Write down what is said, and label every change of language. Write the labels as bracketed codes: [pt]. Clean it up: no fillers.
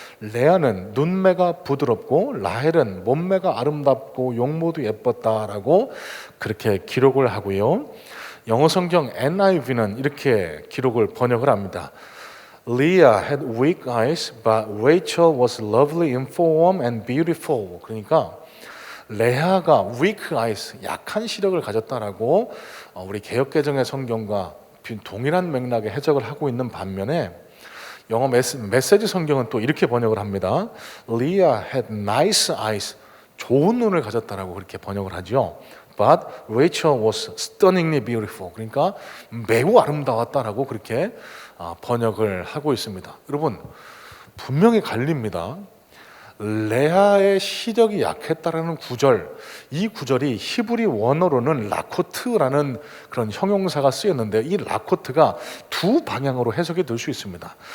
[ko] 레아는 눈매가 부드럽고 라헬은 몸매가 아름답고 용모도 예뻤다라고 그렇게 기록을 하고요. 영어 성경 NIV는 이렇게 기록을 번역을 합니다. [en] Leah had weak eyes, but Rachel was lovely in form and beautiful. [ko] 그러니까 레아가 [en] weak eyes, [ko] 약한 시력을 가졌다라고 우리 개역개정의 성경과 동일한 맥락의 해석을 하고 있는 반면에 영어 메시지 성경은 또 이렇게 번역을 합니다. [en] Leah had nice eyes, [ko] 좋은 눈을 가졌다라고 그렇게 번역을 하죠. [en] But Rachel was stunningly beautiful. [ko] 그러니까 매우 아름다웠다라고 그렇게 번역을 하고 있습니다. 여러분 분명히 갈립니다. 레아의 시력이 약했다라는 구절, 이 구절이 히브리 원어로는 라코트라는 그런 형용사가 쓰였는데 이 라코트가 두 방향으로 해석이 될 수 있습니다.